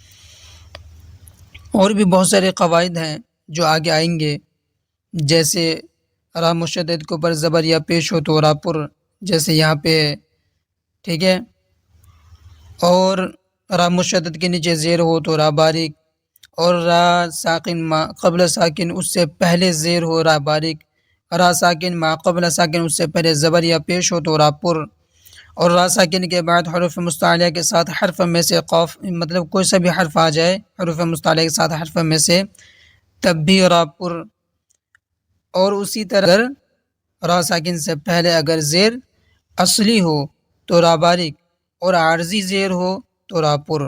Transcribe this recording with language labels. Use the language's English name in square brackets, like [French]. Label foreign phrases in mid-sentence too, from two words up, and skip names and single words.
[Urdu] اور بھی بہت سارے قواعد ہیں جو آگے آئیں گے، جیسے را مشدد کے اوپر زبر یا پیش ہو تو را پر، جیسے یہاں پہ، ٹھیک ہے، اور را مشدد کے نیچے زیر ہو تو را باریک، اور را ساکن ما قبل ساکن اس سے پہلے زیر ہو را باریک، را ساکن ما قبل ساکن اس سے پہلے زبر یا پیش ہو تو را پر، اور را ساکن کے بعد حروف مستعلیہ کے ساتھ حرف میں سے قاف مطلب کوئی سا بھی حرف آ جائے حروف مستعلیہ کے ساتھ حرف میں سے، تب بھی را پر۔ اور اسی طرح اگر را ساکن سے پہلے اگر زیر اصلی ہو تو را باریک، اور عارضی زیر ہو تو را پر۔